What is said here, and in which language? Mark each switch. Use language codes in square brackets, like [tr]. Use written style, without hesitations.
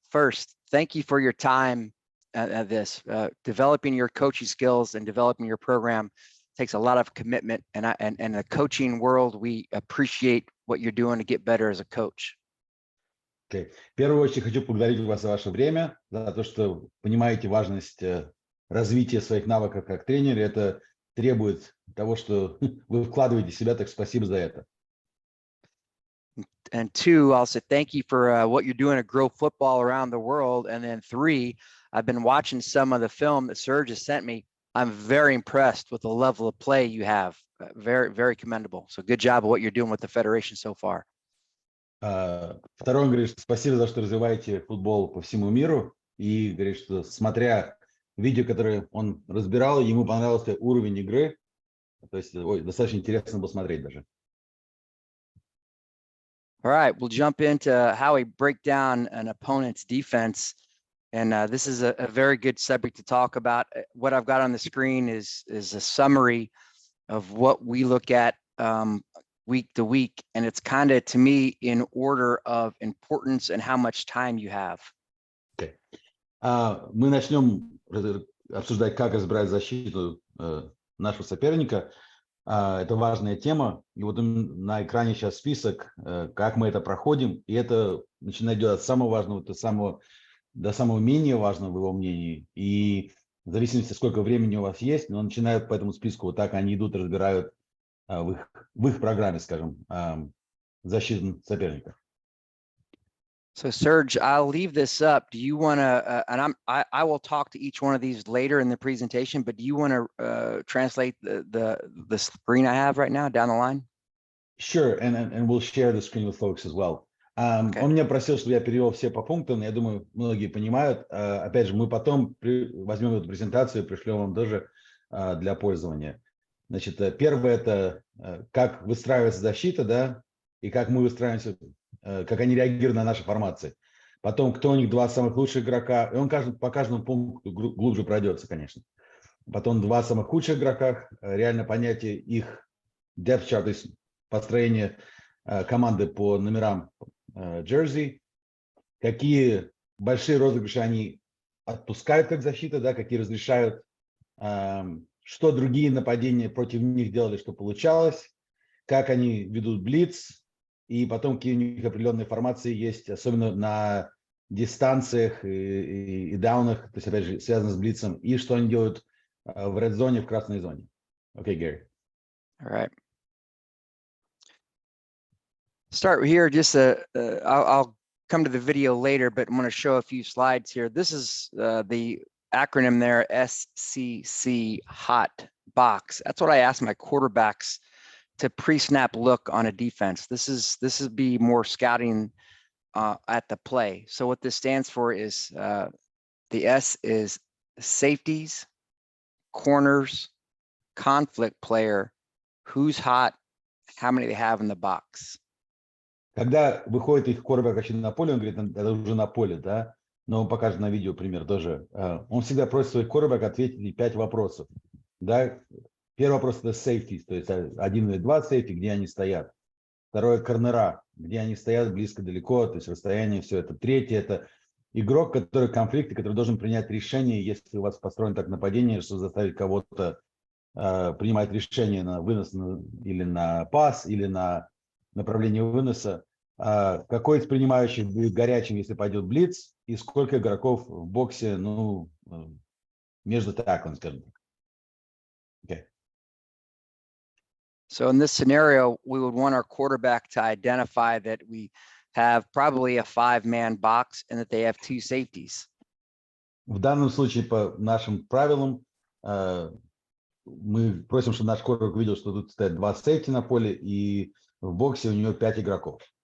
[en] First, thank you for your time at this. Developing your coaching skills and developing your program takes a lot of commitment. And in the coaching world, we appreciate what you're doing to get better as a coach. Okay. [ru] В первую очередь хочу поблагодарить вас за ваше время, за то, что понимаете важность развития своих навыков как тренера. Это требует того, что вы вкладываете в себя, так спасибо за это. [en] And 2, I'll say thank you for what you're doing to grow football around the world. And then 3, I've been watching some of the film that Serge has sent me. I'm very impressed with the level of play you have. Very, very commendable. So good job of what you're doing with the Federation so far. [ru] Второй, он говорит, что спасибо за что развиваете футбол по всему миру. И говорит, что смотря видео, которое он разбирал, ему понравился уровень игры. То есть достаточно интересно было смотреть даже. [en] All right, we'll jump into how we break down an opponent's defense. And this is a very good subject to talk about. What I've got on the screen is a summary of what we look at week to week. And it's kind of, to me, in order of importance and how much time you have. Okay. [ru] Мы начнем обсуждать, как разбирать защиту нашего соперника. Это важная тема. И вот на экране сейчас список, как мы это проходим. И это начинает идет от самого важного до самого менее важного, в его мнении. И в зависимости, сколько времени у вас есть, но начинают по этому списку. Вот так они идут, разбирают в их программе, скажем, защиту соперника. [en] So Serge, I'll leave this up. Do you want to, and I will talk to each one of these later in the presentation, but do you want to translate the screen I have right now down the line? Sure, and we'll share the screen with folks as well. Okay. [ru] Он меня просил, чтобы я перевел все по пунктам. Я думаю, многие понимают. Опять же, мы потом возьмем эту презентацию и пришлем вам тоже для пользования. Значит, первое это как выстраивается защита, да, и как мы выстраиваемся, как они реагируют на наши формации. Потом, кто у них 2 самых лучших игрока, и он по каждому пункту глубже пройдется, конечно. Потом 2 самых худших игрока, реально понятие их depth chart, то есть построение команды по номерам jersey, какие большие розыгрыши они отпускают как защита, да, какие разрешают, что другие нападения против них делали, что получалось, как они ведут блиц, и потом какие у них определенные формации есть, особенно на дистанциях и даунах, то есть, опять же, связано с блицем, и что они делают в red зоне, в красной зоне. Окей, Gary. [en] All right. Start here, just I'll come to the video later, but I'm going to show a few slides here. This is the acronym there, SCC, hot box. That's what I ask my quarterbacks to pre-snap look on a defense. This is be more scouting at the play. So what this stands for is the S is safeties, corners, conflict player, who's hot, how many they have in the box. [ru] Когда выходит их quarterback на поле, он говорит, это уже на поле, да, но он покажет на видео пример тоже. Он всегда просит свой quarterback ответить 5 вопросов. Да? Первый вопрос это safety, то есть 1 или 2 safety, где они стоят. Второе корнера, где они стоят близко, далеко, то есть расстояние, все это. Третье это игрок, который конфликт, который должен принять решение, если у вас построено так нападение, что заставить кого-то принимать решение на вынос или на пас, или на направление выноса. Какой из принимающих будет горячим, если пойдет блиц, и сколько игроков в боксе, ну, между таклами, скажем так. [en] Okay. So in this scenario, we would want our quarterback to identify that we have probably a 5-man box and that they have 2 safeties. [ru] В данном случае, по нашим правилам, мы просим, чтобы наш quarterback увидел, что тут стоят 2 сейфти на поле, и в боксе у него 5 игроков.